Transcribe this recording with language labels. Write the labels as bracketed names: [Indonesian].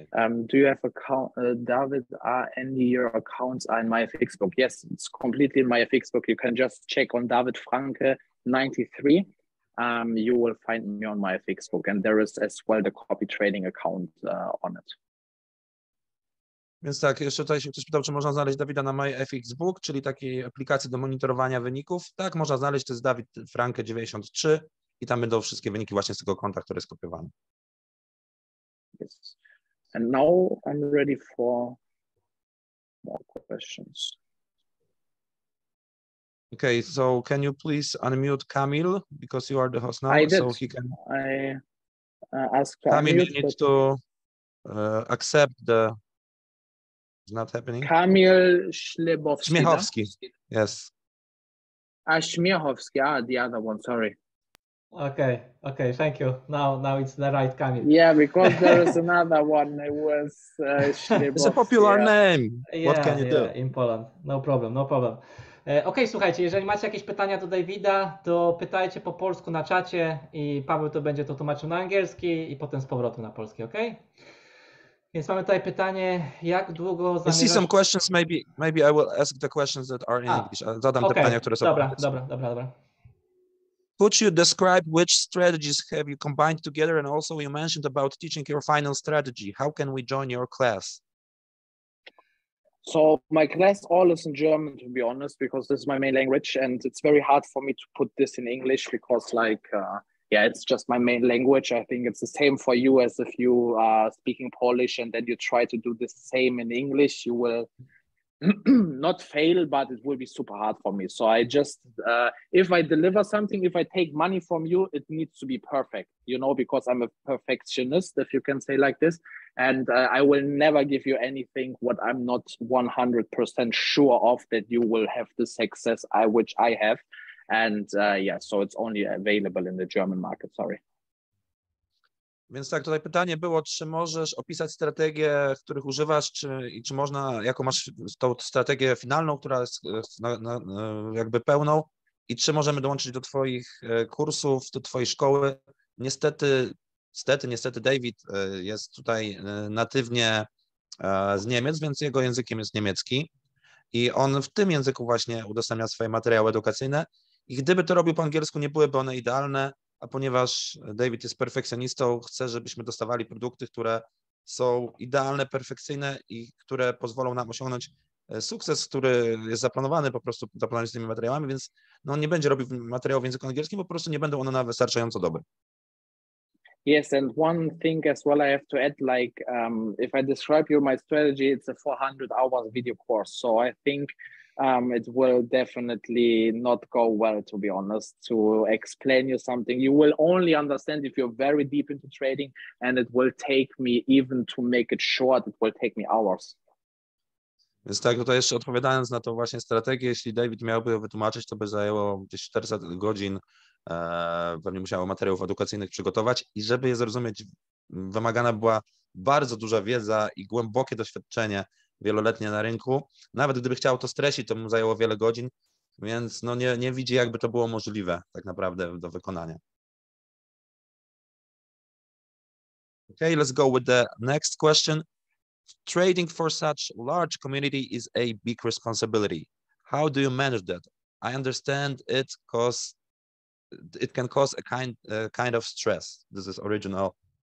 [English] Do you have David, are any your accounts are in my Fixbook? Yes, it's completely in my Fixbook. You can just check on David Franke 93. You will find me on my Fixbook, and there is as well the copy trading account on it. [Polish] Więc tak, jeszcze tutaj się ktoś pytał, czy można znaleźć Dawida na MyFXBook, czyli takiej aplikacji do monitorowania wyników. Tak, można znaleźć, to jest Dawid Franke 93 i tam będą wszystkie wyniki właśnie z tego konta, które jest kopiowane. [English] Yes. And now I'm ready for more questions. Okay, so can you please unmute Kamil, because you are the host now, I did. so he can... I asked to Kamil, unmute, you need to accept the... It's not happening. Kamil Śmiechowski. Śmiechowski, yes. Śmiechowski, the other one, sorry. Okay, thank you. Now it's the right Kamil. Yeah, because there is another one. It was It's a popular name. What can you do? In Poland. No problem. [Polish] Okej, słuchajcie, jeżeli macie jakieś pytania do Davida, to pytajcie po polsku na czacie i Paweł to będzie to tłumaczył na angielski i potem z powrotem na polski, ok? Więc mamy tutaj pytanie, jak długo zamierzasz... [English] I see some questions, maybe I will ask the questions that are in English. [Polish] Zadam te pytania, które są Dobra. [English] Could you describe which strategies have you combined together, and also you mentioned about teaching your final strategy. How can we join your class? So my class all is in German, to be honest, because this is my main language, and it's very hard for me to put this in English because it's just my main language. I think it's the same for you as if you are speaking Polish and then you try to do the same in English. You will not fail, but it will be super hard for me. So I just, if I deliver something, if I take money from you, it needs to be perfect, you know, because I'm a perfectionist, if you can say like this. And I will never give you anything what I'm not 100% sure of that you will have the success which I have. And yeah, so it's only available in the German market, sorry. [Polish] Więc tak, tutaj pytanie było, czy możesz opisać strategie, których używasz, czy można, jaką masz tą strategię finalną, która jest jakby pełną i czy możemy dołączyć do twoich kursów, do twojej szkoły. Niestety David jest tutaj natywnie z Niemiec, więc jego językiem jest niemiecki i on w tym języku właśnie udostępnia swoje materiały edukacyjne i gdyby to robił po angielsku, nie byłyby one idealne, a ponieważ David jest perfekcjonistą, chce, żebyśmy dostawali produkty, które są idealne, perfekcyjne i które pozwolą nam osiągnąć sukces, który jest zaplanowany po prostu z tymi materiałami, więc no, on nie będzie robił materiału w języku angielskim, po prostu nie będą one wystarczająco dobre. [English] Yes, and one thing as well I have to add, like if I describe you my strategy, it's a 400 hours video course. So I think it will definitely not go well, to be honest, to explain you something. You will only understand if you're very deep into trading, and it will take me, even to make it short, it will take me hours. [Polish] Więc tak, tutaj jeszcze odpowiadając na tą właśnie strategię, jeśli David miałby ją wytłumaczyć, to by zajęło gdzieś 400 godzin, pewnie musiało materiałów edukacyjnych przygotować i żeby je zrozumieć, wymagana była bardzo duża wiedza i głębokie doświadczenie wieloletnie na rynku. Nawet gdyby chciał to streścić, to mu zajęło wiele godzin, więc no nie widzi, jakby to było możliwe tak naprawdę do wykonania. [English] Okay, let's go with the next question. Trading for such large community is a big responsibility. How do you manage that? I understand it can cause a kind of stress. This is original.